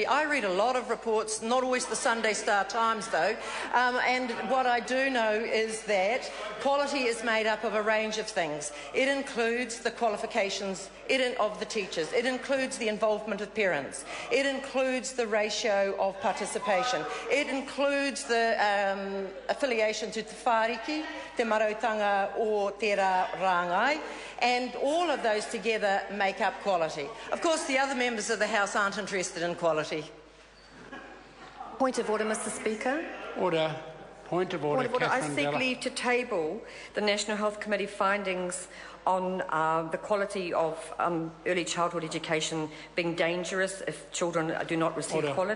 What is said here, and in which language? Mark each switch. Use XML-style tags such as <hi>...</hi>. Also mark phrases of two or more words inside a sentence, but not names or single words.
<en>I read a lot of reports, not always the Sunday Star Times though, and what I do know is that quality is made up of a range of things. It includes the qualifications of the teachers, it includes the involvement of parents, it includes the ratio of participation, it includes the affiliation to</en> <mi>te whāriki, te marautanga o te rāngai,</mi> <en>and all of those together make up quality. Of course, the other members of the House aren't interested in quality. Point of order, Mr Speaker. Order. Point of order, I seek leave to table the National Health Committee findings on the quality of early childhood education being dangerous if children do not receive quality.</en>